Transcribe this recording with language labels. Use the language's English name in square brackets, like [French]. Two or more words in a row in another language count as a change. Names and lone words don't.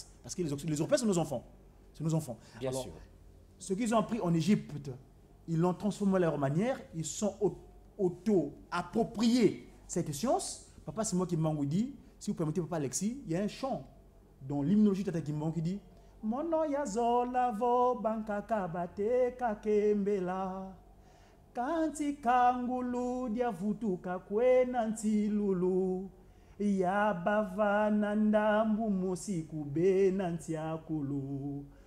[French] Parce que les Européens sont nos enfants. C'est nos enfants. Bien sûr. Ce qu'ils ont appris en Égypte, ils l'ont transformé à leur manière, ils sont auto-appropriés cette science. Papa, c'est moi qui m'en dit, si vous permettez, papa Alexis, il y a un chant dans l'hymnologie Tata Kimbangu qui dit [Kongo] Mono yazola vo bankaka bate kakembela kanti kangulu dia vutuka kwena ntilulu ya bavana ndambu musiku bena ntiakulu